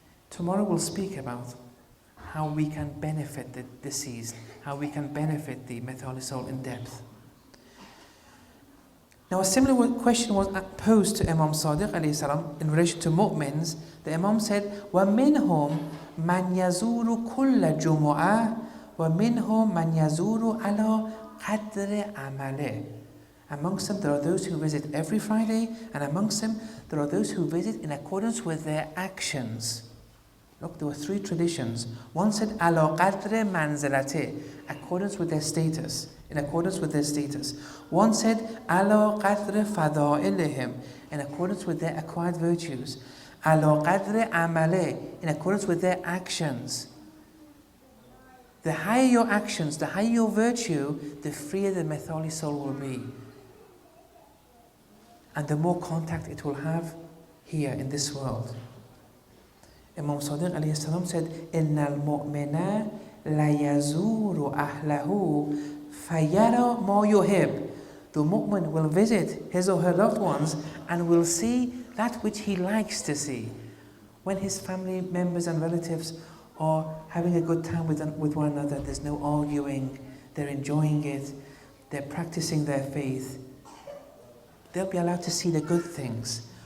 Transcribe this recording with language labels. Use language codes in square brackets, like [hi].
[en] Tomorrow we'll speak about how we can benefit the deceased, how we can benefit the mithali soul in depth. Now a similar question was posed to Imam Sadiq alayhi salam in relation to mu'mins. The Imam said, [ar] وَمِنْهُمْ مَنْ يَزُورُ كُلَّ جُمُعَةٍ وَمِنْهُمْ مَنْ يَزُورُ عَلَى قَدْرِ عَمَلِهِ. [en] Amongst them there are those who visit every Friday, and amongst them there are those who visit in accordance with their actions. Look, there were 3 traditions. One said, [ar] عَلَى قَدْرِ مَنْزِلَتِهِ, [en] accordance with their status, in accordance with their status. One said, [ar] عَلَى قَدْرِ فَضَائِلِهِمْ, [en] in accordance with their acquired virtues. [ar] عَلَى قَدْرِ عَمَلِهِ, [en] in accordance with their actions. The higher your actions, the higher your virtue, the freer the mithali soul will be. And the more contact it will have here in this world. Imam Sadiq alayhi salam said, [ar] إِنَّ الْمُؤْمِنَ لَيَزُورُ أَهْلَهُ فَيَرَى مَا يُحِبُّ. [en] The mu'min will visit his or her loved ones and will see that which he likes to see. When his family members and relatives are having a good time with one another, there's no arguing, they're enjoying it, they're practicing their faith, they'll be allowed to see the good things.